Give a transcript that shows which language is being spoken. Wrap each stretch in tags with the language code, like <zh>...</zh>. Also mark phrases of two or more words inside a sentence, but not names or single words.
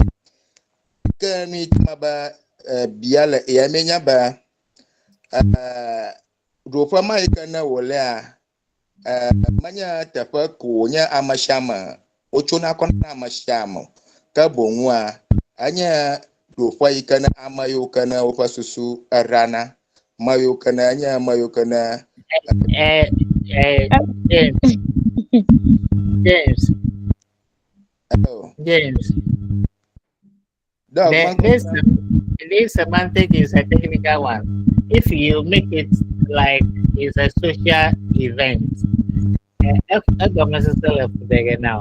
<ee>Ke nu yi ke me be bia le yemie nye be ɖoƒe me yi ke ne wòlea menye teƒe ko wònye ame sia ame wotsona kɔ na ame sia ame, ke boŋua enye ɖoƒe yi ke ne ame yiwo ke ne woƒe susu eɖana, ame yiwo ke ne enye ame yiwo ke ne</ee> <en>James. Oh. James. Dog, This semantic is a technical one. If you make it like it's a social event, now.</en>